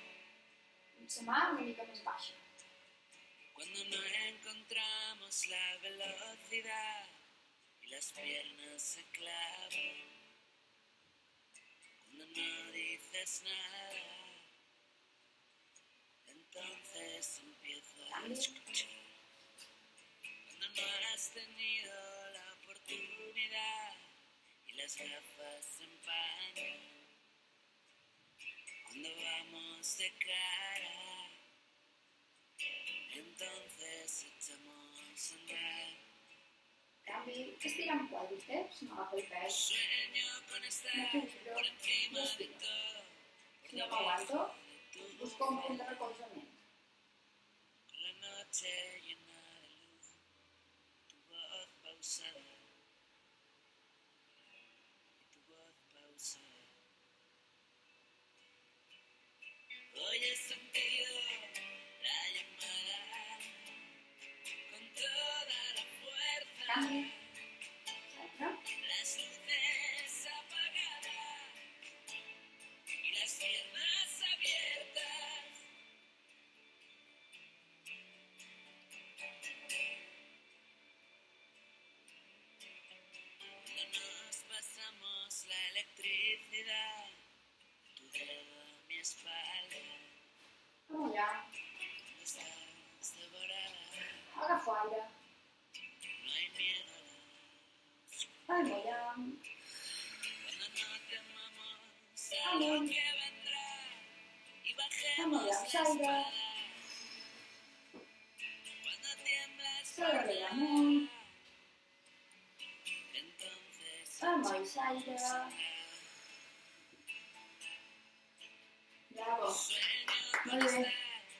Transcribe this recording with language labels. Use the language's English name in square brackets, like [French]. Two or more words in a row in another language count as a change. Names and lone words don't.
[Catalan] La mà una mica més baixa. [Spanish] Cuando nos encontramos la velocidad y las piernas se clavan. Cuando no dices nada, entonces empiezo a escuchar. Cuando no has tenido la oportunidad y las gafas se empañan. Cuando vamos de cara, entonces echamos a andar. [Catalan] Canvi, estira'm quàdriceps, no agafo el pes. [Spanish] Sueño con estar [Catalan] Me giro [Spanish] por [Catalan] i [Spanish] encima de [Catalan] estiro. [Spanish] todo, [Catalan] Si no m'aguanto, busco un punt de recolzament. [Spanish] con la noche llena de luz, tu voz pausada y tu voz pausada. Hoy he sentido la llamada con toda la fuerza. [Catalan] Canvi, centre. [Spanish] Las luces apagadas y las piernas abiertas. Cuando nos pasamos la electricidad, tu dedo a mi espalda, [Catalan] Vamos allà. [Spanish] cuando estás devorada, [Catalan] Agafo aire. [Spanish] no hay miedo a [Catalan] Anem allà. [Spanish] cuando no temamos a [Catalan] Amunt. [Spanish] lo que vendrá y Vamos bajemos [Catalan] allà, [Spanish] la [Catalan] s'aire. [Spanish] espada. Cuando tiemblas [Catalan] S'ha de [Spanish] por [Catalan] mirar amunt. [Spanish] entonces [Catalan] Amunt, s'aire. Bravo. [Spanish] sueño con [Catalan] Molt bé. [Spanish] estar